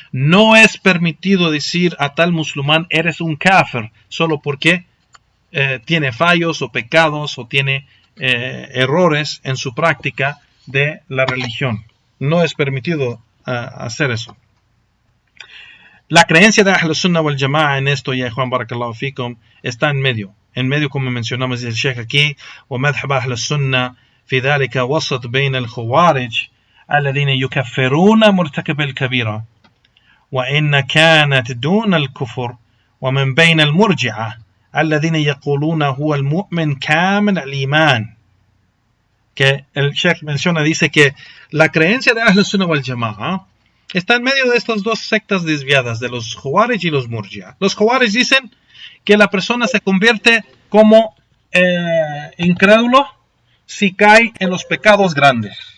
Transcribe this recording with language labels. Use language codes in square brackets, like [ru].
[es] No es permitido decir a tal musulmán: eres un kafir, solo porque tiene fallos o pecados o tiene errores en su práctica de la religión. No es permitido hacer eso. La creencia de Ahl Sunnah wal Jama'a en esto, ya Juan barakallahu fikum, está en medio. En medio, como mencionamos el Sheikh aquí, [ar] ومذهب أهل السنة في ذلك وسط بين الخوارج الذين يكفرون مرتكب الكبيرة وإن كانت دون الكفر ومن بين المرجعة الذين يقولون هو المؤمن كامل الإيمان. [es] Que el Sheikh menciona, dice que la creencia de Ahl Sunnah wal Jama'a está en medio de estas dos sectas desviadas, de los Khawarij y los Murji'a. Los Khawarij dicen que la persona se convierte como incrédulo si cae en los pecados grandes.